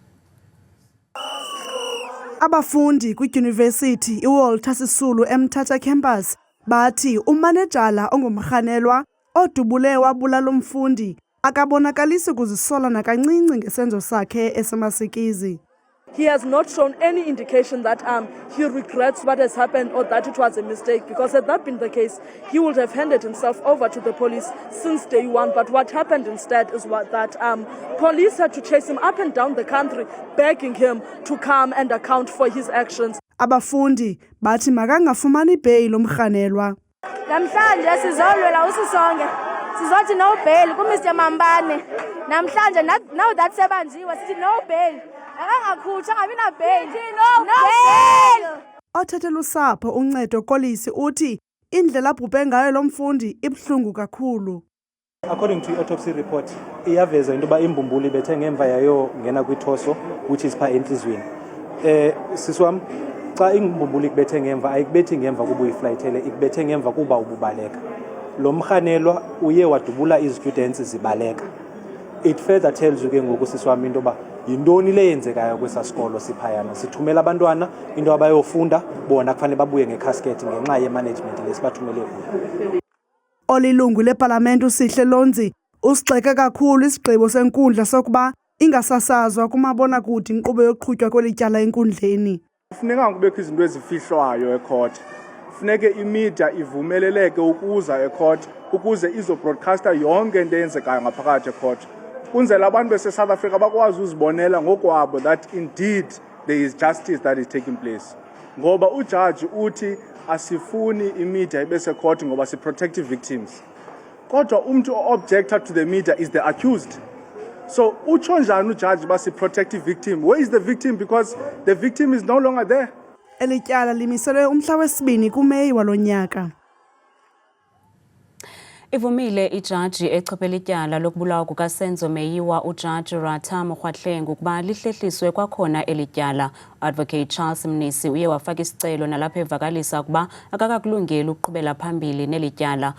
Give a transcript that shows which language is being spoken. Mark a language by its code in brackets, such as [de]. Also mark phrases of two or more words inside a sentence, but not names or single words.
[xh] Abafundi kwidyunivesithi iWalter Sisulu eMthatha campus bathi umanejala ongumrhanelwa odubule wabulala umfundi akabonakalisi kuzisola nakancinci ngesenzo sakhe esemasikizi. [en] He has not shown any indication that he regrets what has happened or that it was a mistake, because had that been the case, he would have handed himself over to the police since day one. But what happened instead is that police had to chase him up and down the country, begging him to come and account for his actions. [xh] Abafundi bathi makangafumani bail umrhanelwa. Namhlanje sizolwela usisonke. Sizothi [en] no bail [xh] ku Mr Mambane. Namhlanje [en] now that [xh] sebanjiwe sithi [en] no bail. [xh] Akangakhutsha ngabina bail. [en] No bail. [xh] Othathela usapho uncedo Kolisi uthi indlela abhubhe ngayo lo mfundi ibhlungu kakhulu. [en] According to autopsy report, [xh] iyaveza into ba imbumbulu ibethe ngemva yayo ngena kwithoso [en] which is [xh] pha enhlizweni. Siswam xa ingimbumbulu ikubethe ngemva ayikubethi ngemva kuba uyiflayithele, ikubethe ngemva kuba ububaleka. Lo mrhanelwa uye wadubula izistudents zibaleka. [en] It further tells you [xh] ke ngoku siswami into ba yintoni le yenzekayo kwesa sikolo siphayana. Sithumela abantwana into abayofunda bona kufanele babuye ngecasket ngenxa yemanagement lesibathumele kuyo. Olilungu leParlamente uSihle Lonzi usigxeke kakhulu isigqibo senkundla sokuba ingasasazwa kumabonakude inkqubo yoqhutywa kwelityala enkundleni. Kufuneka kubekho izinto ezifihlwayo ecourt. Kufuneke imedia ivumeleleke ukuza ecourt ukuze izobroadcaster yonke into eyenzekayo ngaphakathi ecourt. Kunzela abantu base-South Africa bakwazi uzibonela ngokwabo [en] that indeed there is justice that is taking place. [xh] Ngoba ujudge uthi asifuni imedia ibese court ngoba si [en] protective victims. [xh] Kodwa umuntu [en] objector to the media is the accused. So [xh] utsho njani ujudge basi [en] protective victim? Where is the victim? Because the victim is no longer there. [xh] Elityala limiselwe umhla wesibini kuMeyi walonyaka. Ivumile ijaji echophela ityala lokubulawa kukaSenzo Meyiwa ujaji Ratha Mokgwahleng ukuba lihlehliswe kwakhona elityala. Advocate Charles Mnisi uye wafaka isicelo nalapho evakalisa ukuba akakakulungeli ukuqhubela phambili nelityala.